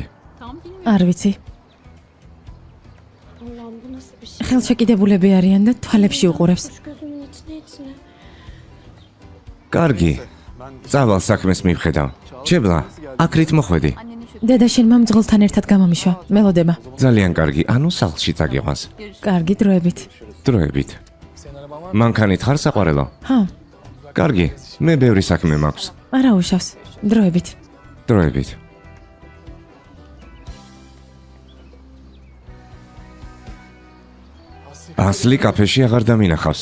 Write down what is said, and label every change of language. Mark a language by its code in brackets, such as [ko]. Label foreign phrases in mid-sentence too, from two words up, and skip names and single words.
[tr] Tam bilmiyorum. [ka] არ ვიცი. [tr] Allah'ım bu nasıl bir şey? [ka] ხელშეკიდებულები არიან და თვალებში უყურებს. [tr] Gözümün içine. [ka] კარგი. წავალ საქმეს მივხედავ. ჩებლა, აქრით მოხვედი. [tr] Annenin şu [ka] დედა შენმა მძღოლთან ერთად გამომიშვა. მელოდება. ძალიან კარგი. ანუ სახლში წაგიყვანს. კარგი, დროებით. დროებით. მანქანით ხარ საყვარელო? ხო, კარგი. მე ბევრი საქმე მაქვს. არა უშავს. დროებით. დროებით. ასლი კაფეში აღარ დამინახავს.